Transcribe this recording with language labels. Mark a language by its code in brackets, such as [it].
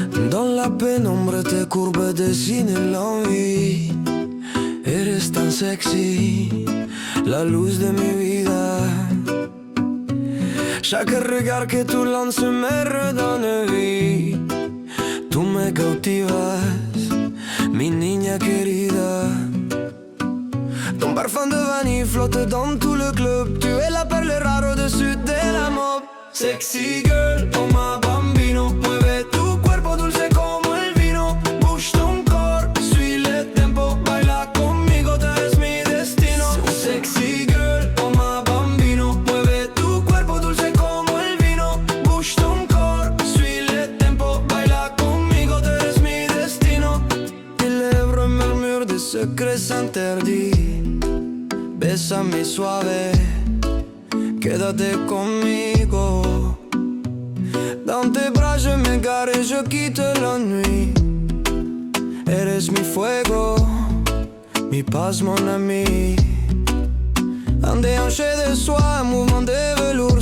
[fr] Dans la pénombre tes courbes dessinent l'envie. [es] Eres tan sexy, la luz de mi vida. [fr] Chaque regard que tu lances me redonne vie. [es] Tú me cautivas, mi niña querida. [fr] Ton parfum de vanille flotte dans tout le club. Tu es la perle rare au-dessus de la mob. [en] Sexy girl, [fr] oh ma bambino. [es] Mueve tu cuerpo dulce como el vino. [fr] Bouge ton corps, suis le tempo. [es] Baila conmigo, tú eres mi destino. [en] Sexy girl, [es] oh ma bambino. Mueve tu cuerpo dulce como el vino. [fr] Bouge ton corps, suis le tempo. [es] Baila conmigo, tú eres mi destino. [fr] Tes lèvres murmurent des secrets interdits. [es] Bésame suave, quédate conmigo. [fr] Dans tes bras je m'égare et je quitte la nuit. [es] Eres mi fuego, mi paz, [fr] mon ami. Un déhanché de soie, un mouvement de velours.